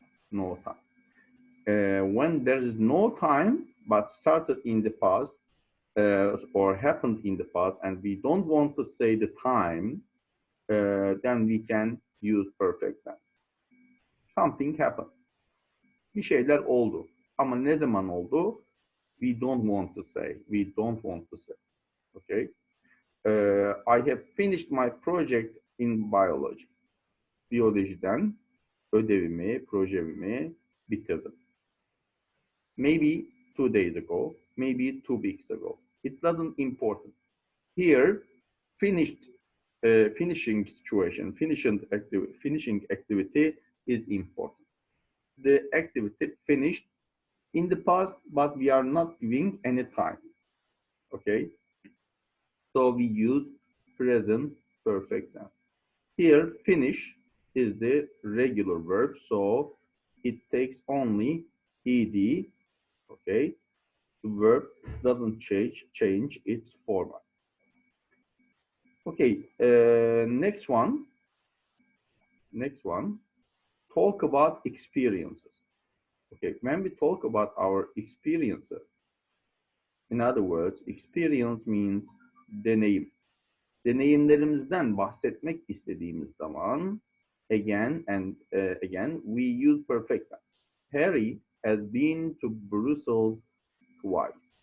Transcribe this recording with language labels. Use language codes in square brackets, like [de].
[en] No time. When there is no time, but started in the past or happened in the past, and we don't want to say the time, then we can use perfect tense. Something happened. [tr] Bir şeyler oldu. [en] Ama ne zaman oldu? We don't want to say. We don't want to say. Okay. I have finished my project in biology. [tr] Biyolojiden projemi bitirdim. [en] Maybe 2 days ago, maybe 2 weeks ago. It doesn't important. Here, finishing situation, finishing activity is important. The activity finished in the past, but we are not giving any time. Okay? So we use present perfect tense. Here, finish is the regular verb, so it takes only ed. Okay, the verb doesn't change its format. Okay, next one. Talk about experiences. Okay, when we talk about our experiences, in other words, experience means deneyim. [tr] Deneyimlerimizden bahsetmek istediğimiz zaman, [en] again we use perfect tense. Harry has been to Brussels twice.